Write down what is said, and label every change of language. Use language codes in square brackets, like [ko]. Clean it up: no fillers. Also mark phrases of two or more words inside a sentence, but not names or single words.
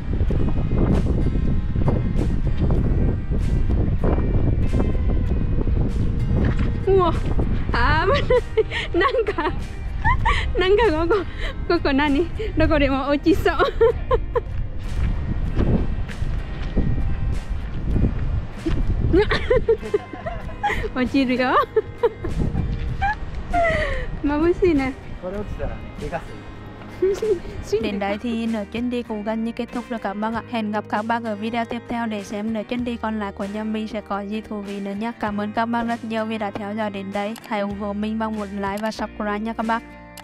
[ja] うわ、あー、なんかここ何？どこでも落ちそう。落ちるよ。眩しいね。これ落ちたらね、怪我する。 [vi] Đến đây thì nửa chuyến đi cũng gần như kết thúc rồi các bác ạ. Hẹn gặp các bác ở video tiếp theo để xem nửa chuyến đi còn lại của nhà mình sẽ có gì thú vị nữa nhé. Cảm ơn các bác rất nhiều vì đã theo dõi đến đây. Hãy ủng hộ mình bằng một like và subscribe nha các bác.